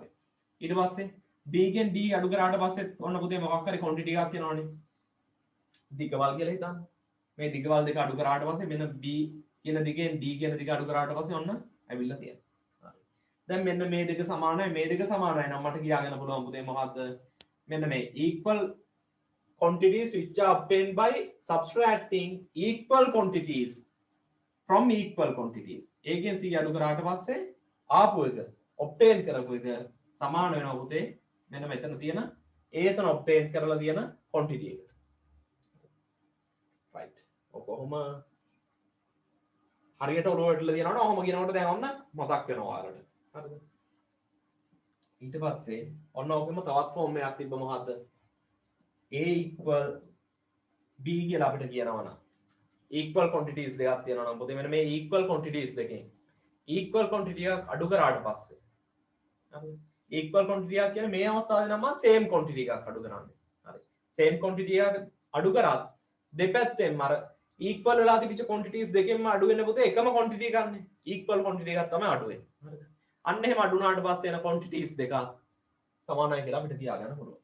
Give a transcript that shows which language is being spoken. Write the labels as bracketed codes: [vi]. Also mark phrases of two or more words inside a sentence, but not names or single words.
[si] ඊට පස්සේ B ගෙන් D අඩු කරාට පස්සේ ඔන්න පුතේ මොකක් හරි quantity එකක් එනවනේ. දිගවල් කියලා හිතන්න. මේ දිගවල් දෙක අඩු කරාට පස්සේ මෙන්න B කියන දිගෙන් D කියන දිග අඩු කරාට පස්සේ ඔන්න ඇවිල්ලා තියෙනවා. හරි. දැන් මෙන්න මේ දෙක සමානයි මේ දෙක සමානයි නම් මට කියාගන්න පුළුවන් පුතේ මොකද්ද? මෙන්න මේ [en] equal quantities which are obtained by subtracting equal quantities from equal quantities. [si] ඒකෙන් C අඩු කරාට පස්සේ ආපු එක obtain කරපු එක සමාන වෙනවා පුතේ මෙන්න මෙතන තියෙන ඒතන obtain කරලා තියෙන quantity එකට. right. ඔකොම හරියට ඔලුව වැටලා තියෙනවනේ ඔහොම කියනකොට දැන් ඔන්න මතක් වෙනවා ඔයාලට. හරිද? ඊට පස්සේ ඔන්න ඔකෙම තවත් ෆෝම් එකක් තිබ්බ මොකද්ද? [en] A equal B [si] කියලා අපිට කියනවනම් [en] equal quantities [si] දෙකක් තියෙනවා නම් පුතේ මෙන්න මේ [en] equal quantities [si] දෙකෙන් [en] equal quantity [si] එකක් අඩු කරාට පස්සේ හරි [en] equal quantity [si] එකක් කියන්නේ මේ අවස්ථාවේ නම් [en] same quantity [si] එකක් අඩු කරන්නේ. හරි. [en] same quantity [si] එකක් අඩු කරාත් දෙපැත්තෙන්ම අර equal වෙලා තිබිච්ච quantities දෙකෙන්ම අඩු වෙන පුතේ එකම quantity එකක් නේ. [en] equal quantity [si] එකක් තමයි අඩු වෙන්නේ. හරිද? අන්න එහෙම අඩු වුණාට පස්සේ එන quantities දෙක සමානයි කියලා අපිට කියාගන්න පුළුවන්.